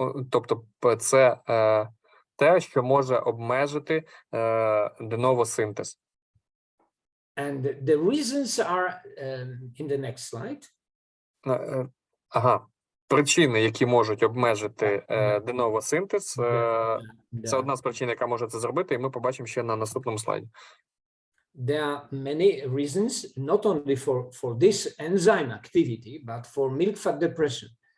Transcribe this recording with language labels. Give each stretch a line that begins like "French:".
Ukrainian: Тобто це те, що може обмежити de novo синтез.
English: And the reasons are in the next slide.
Ukrainian: Причини, які можуть обмежити de novo синтез, це одна з причин, яка може це зробити, і ми побачимо ще на наступному слайді.
English: There are many reasons, not only for this enzyme activity, but for milk fat depression.